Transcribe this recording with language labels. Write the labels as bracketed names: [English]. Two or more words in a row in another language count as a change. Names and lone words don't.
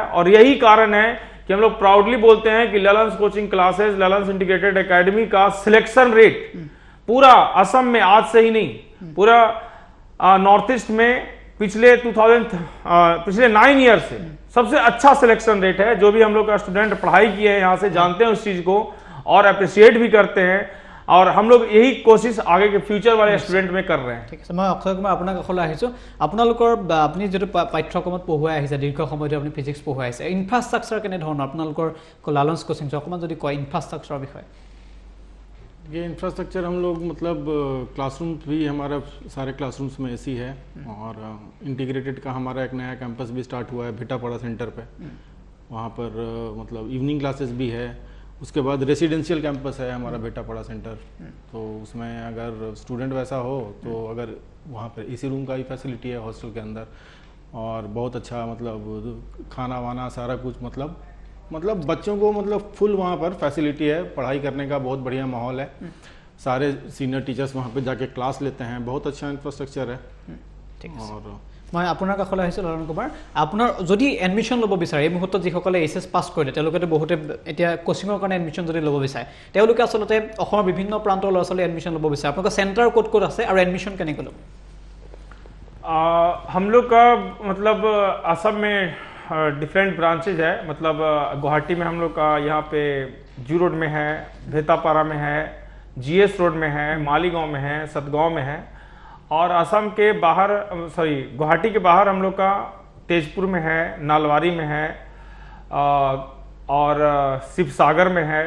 [Hindi] और यही कारण है कि हम लोग प्राउडली बोलते हैं कि ललन्स कोचिंग क्लासेस, ललन्स इंटीग्रेटेड एकेडमी का [English] selection rate [Hindi] पूरा असम में आज से ही नहीं, पूरा नॉर्थ ईस्ट में पिछले 9 ईयर से सबसे अच्छा [English] selection rate [Hindi] है। जो भी हम लोग का स्टूडेंट पढ़ाई किए हैं यहाँ से जानते हैं उस चीज को और अप्रिशिएट भी करते हैं, और हम लोग यही कोशिश आगे के फ्यूचर वाले स्टूडेंट में कर रहे हैं। [Assamese] ঠিক আছে, মই অক্ষয় কুমাৰ আপোনাৰ কাষলৈ আহিছোঁ। আপোনালোকৰ আপুনি যিটো পাঠ্যক্ৰমত পঢ়ুৱাই আহিছে, দীৰ্ঘ সময় ধৰি আপুনি ফিজিক্স পঢ়ুৱাই আহিছে, ইনফ্ৰাষ্ট্ৰাকচাৰ কেনেধৰণৰ আপোনালোকৰ লালন্স কোচিং অকণমান যদি কয় ইনফ্ৰাষ্ট্ৰাকচাৰৰ বিষয়ে। [Hindi] ये इंफ्रास्ट्रक्चर हम लोग मतलब क्लासरूम भी हमारा सारे क्लासरूम्स में एसी है, और इंटीग्रेटेड का हमारा एक नया कैंपस भी स्टार्ट हुआ है भिटापड़ा सेंटर पे। वहाँ पर मतलब [English] evening classes [Hindi] भी है, उसके बाद [English] residential campus [Hindi] है हमारा बेटा पड़ा सेंटर, तो उसमें अगर स्टूडेंट वैसा हो तो अगर वहाँ पर [English] AC room [Hindi] का ही फैसिलिटी है हॉस्टल के अंदर, और बहुत अच्छा मतलब खाना वाना सारा कुछ मतलब बच्चों को मतलब फुल वहाँ पर फैसिलिटी है, पढ़ाई करने का बहुत बढ़िया माहौल है। सारे [English] senior teachers [Hindi] वहाँ पे जाके क्लास लेते हैं, बहुत अच्छा इंफ्रास्ट्रक्चर है। [Assamese] ঠিক আছে, [Hindi] और [Assamese] মই আপোনাৰ কাষলৈ আহিছোঁ লালন কুমাৰ। আপোনাৰ যদি এডমিশ্যন ল'ব বিচাৰে এই মুহূৰ্তত যিসকলে [English] HS pass [Assamese] কৰিলে তেওঁলোকেতো বহুতে এতিয়া কোচিঙৰ কাৰণে এডমিশ্যন যদি ল'ব বিচাৰে, তেওঁলোকে আচলতে অসমৰ বিভিন্ন প্ৰান্তৰ ল'ৰা ছোৱালী এডমিশ্যন ল'ব বিচাৰে, আপোনালোকৰ চেণ্টাৰ ক'ত ক'ত আছে আৰু এডমিশ্যন কেনেকৈ ল'ব? [Hindi] हम लोग का मतलब असम में [English] different branches [Hindi] है। मतलब गुवाहाटी में हम लोग का यहाँ पे जू रोड में है, भेतापारा में है, जीएस रोड में है, मालीगांव में है, सतगांव में है। और असम के बाहर गुवाहाटी के बाहर हम लोग का तेजपुर में है, नालवारी में है और शिवसागर में है।